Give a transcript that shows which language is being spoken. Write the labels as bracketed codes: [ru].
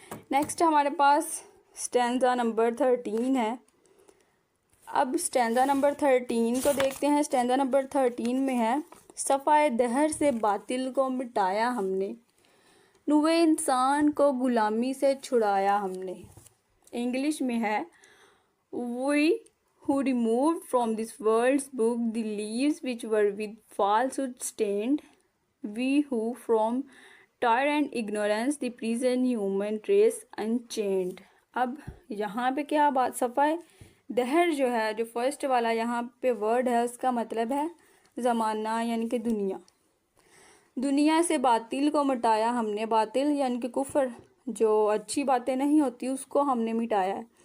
[ur] Next ہمارے پاس stanza number 13 ہے. اب اسٹینزا نمبر 13 کو دیکھتے ہیں. اسٹینزا نمبر 13 میں ہے، صفائے دہر سے باطل کو مٹایا ہم نے، نوے انسان کو غلامی سے چھڑایا ہم نے. انگلش میں ہے، [en] we who removed from this world's book the leaves which were with falsehood stained, we who from tyrant ignorance the prison human race unchained. [ur] اب یہاں پہ کیا بات، صفائے دہر جو ہے، جو فرسٹ والا یہاں پہ ورڈ ہے اس کا مطلب ہے زمانہ یعنی کہ دنیا. دنیا سے باطل کو مٹایا ہم نے. باطل یعنی کہ کفر، جو اچھی باتیں نہیں ہوتی اس کو ہم نے مٹایا ہے.